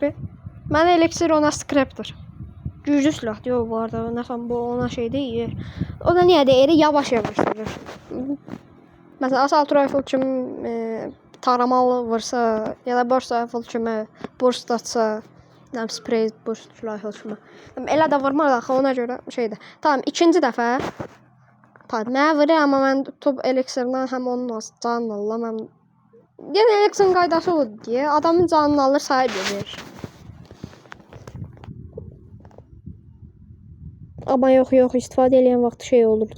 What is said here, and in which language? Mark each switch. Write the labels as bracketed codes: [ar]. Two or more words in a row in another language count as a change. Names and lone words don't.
[az] Mənə elixir, ona scrapdır. Güclü silah diyor bu arada. Nəsəm bu ona şey deyir. O da niyə deyir? Yavaş deyir. Məsələn, [en] assault rifle [az] kimi taramalı vursa, ya da [en] burst rifle [az] kimi burst atsa, [en] spray burst rifle kimi. [az] Elə də vurmır axı, ona görə şeydir. Tamam, ikinci dəfə. Mənə vurur, amma mən tutub elixirdən həm onun canını alıram. Yəni elixirın qaydası odur deyə adamın canını alır, sahib edir. Amma yox, istifadə edən vaxt şey olurdu.